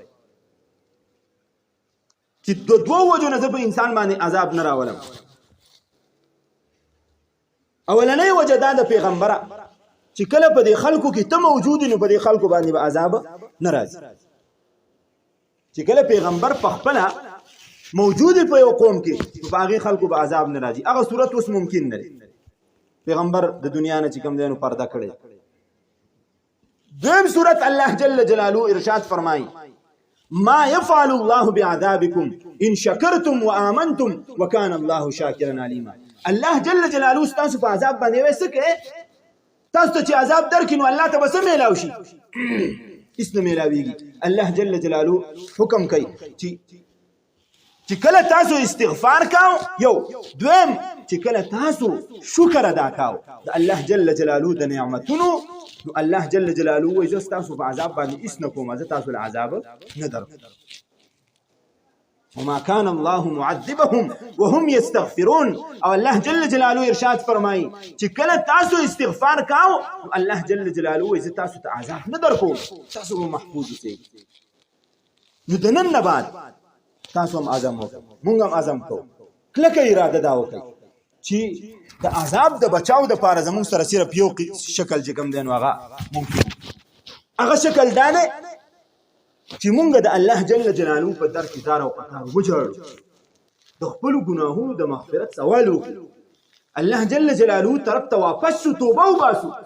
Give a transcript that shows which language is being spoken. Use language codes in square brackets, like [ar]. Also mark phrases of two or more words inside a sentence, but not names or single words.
[ps] چې د دوو وجو نه زه په انسان باندې عذاب نه راولم اولنۍ وجه دا د پیغمبره چې کله په دې خلکو کې ته موجود نو په دې خلکو باندې به عذاب نه راځي چې کله پیغمبر په خپله موجود په یو قوم کې په هغې خلکو به عذاب نه راځي هغه صورت اوس ممکن نه دی پیغمبر د دنیا نه چې کوم دی نو پرده کړی دویم صورت الله جل جلاله ارشاد فرمایي [ar] ما يفعل الله بعذابكم ان شكرتم وآمنتم وكان الله شاكرا عليما [ps] الله جل جلاله تاسو په عذاب باندې وایي څه کوي تاسو ته چې عذاب درکړي نو الله ته به څه میلاو شي هېڅ نه میلاویږي الله جل جلاله حکم کوي چې کله تاسو استغفار کاو یو دویم چې کله تاسو شکر ادا کاو د الله جل جلاله د نعمتونو نو الله جل جلاله وایي زه ستاسو په عذاب باندې هېڅ نه کوم زه تاسو له عذاب نه درکوم [ar] وما كان الله معذبهم وهم يستغفرون [ps] او الله جل جلاله ارشاد فرمایي چې کله تاسو استغفار کاو الله جل جلاله وایي زه تاسو ته عذاب نه درکوم تاسو به محفوظ اوسئ نو د نن نه بعد تاسو هم عزم وکړئ موږ هم عزم کوو کلکه اراده دا وکړئ چې د عذاب د بچاو دپاره زموږ سره صرف یو شکل چې کوم دی نو هغه ممکن هغه شکل دا دی چې مونږ د الله جل جلاله په در کې دار او قطار وجاړو د خپلو ګناهونو د مغفرت سوال وکړو الله جل جلاله طرف ته واپس شو توبه وباسو